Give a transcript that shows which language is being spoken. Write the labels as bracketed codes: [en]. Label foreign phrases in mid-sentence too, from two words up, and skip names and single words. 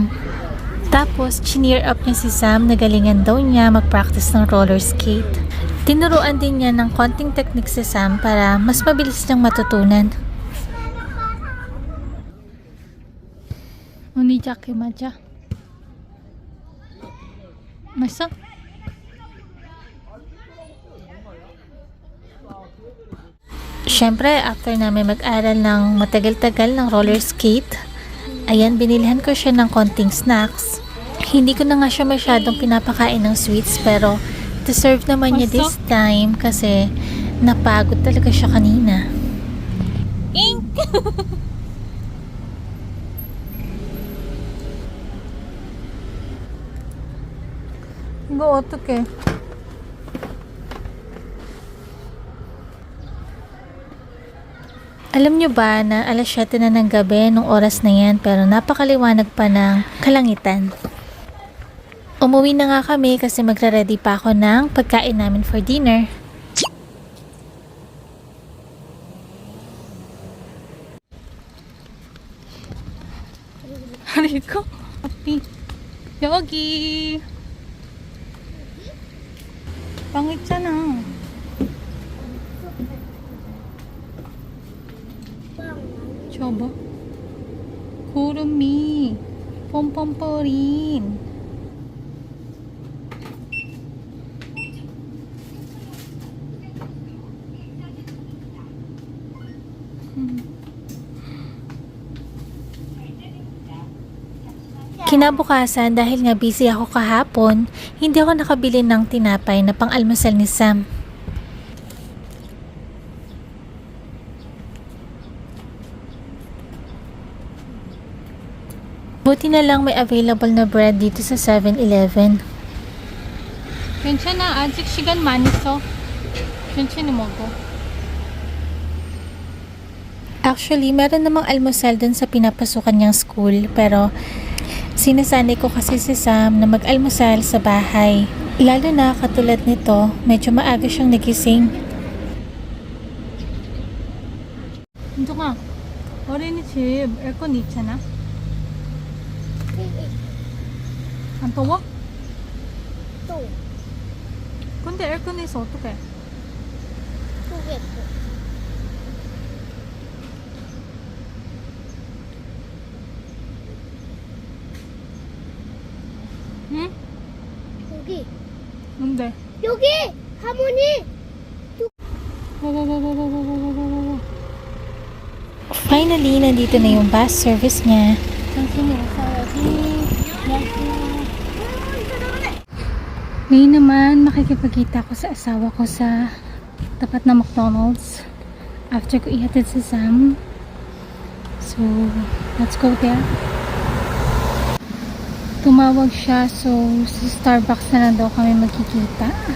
[tl] Tapos, chineer up niya si Sam na galingan daw niya mag-practice ng [en] roller skate. [tl] Tinuruan din niya ng konting technique si Sam para mas mabilis niyang matutunan. [ko] 언니 자켓 맞아? 맛있어? [tl] Siyempre, after namin mag-aral ng matagal-tagal ng [en] roller skate, [tl] ayan, binilhan ko siya ng konting snacks. Hindi ko na nga siya masyadong pinapakain ng sweets, pero deserve naman niya [en] this time [tl] kasi napagod talaga siya kanina. ink! [ko] 이거 어떡해? [tl] Alam nyo ba na alas 7 na ng gabi nung oras na yan, pero napakaliwanag pa ng kalangitan. Umuwi na nga kami kasi magre-ready pa ako ng pagkain namin [en] for dinner. [ko] 이거? 앞이 여기 방 있잖아. 저봐. 구름이 pompomporin. [tl] Kinabukasan dahil nga busy ako kahapon, hindi ako nakabili ng tinapay na pang-almusal ni Sam. Buti na lang may available na bread dito sa 7-Eleven. [ko] 괜찮아. 아직 시간 많이 있어. 천천히 먹어. [tl] Actually, meron namang almusal dun sa pinapasukan niyang school, pero sinasanay ko kasi si Sam na mag-almusal sa bahay. Lalo na katulad nito, medyo maaga siyang nagising. [ko] 은동아, 어린이집 에어컨 있잖아. 안 더워? 또 근데 에어컨에서 어떡해? 고개 응? 여기 뭔데? 여기 할머니 와와와와와와와와와. [tl] Finally, nandito na yung bus service niya. [ko] 정신이 없어야지. [tl] Ngayon naman, makikipagkita ko sa asawa ko sa tapat na McDonald's. After ko ihatid si Sam. [en] So, let's go there. [tl] Tumawag siya, so sa Starbucks na lang daw kami magkikita.